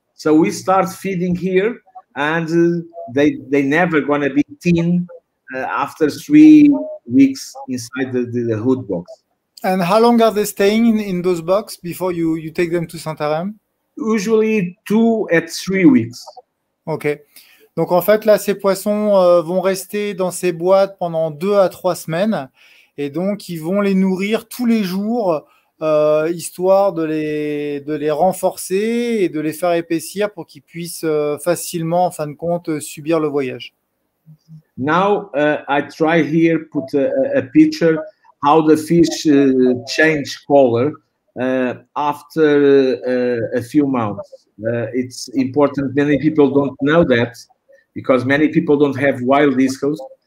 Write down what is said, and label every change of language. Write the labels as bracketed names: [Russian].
[English] So we start feeding here, and they never gonna be thin after 3 weeks inside the hood box. And how long are they staying in those boxes before you take them to Santarém? Usually 2 at 3 weeks. Ok. [French] Donc en fait là, ces poissons vont rester dans ces boîtes pendant 2 à 3 semaines, et donc ils vont les nourrir tous les jours. Histoire de les renforcer et de les faire épaissir pour qu'ils puissent facilement, en fin de compte, subir le voyage. [English] Now I try here put a picture how the fish change color after a few months. It's important. Many people don't know that because many people don't have wild discos.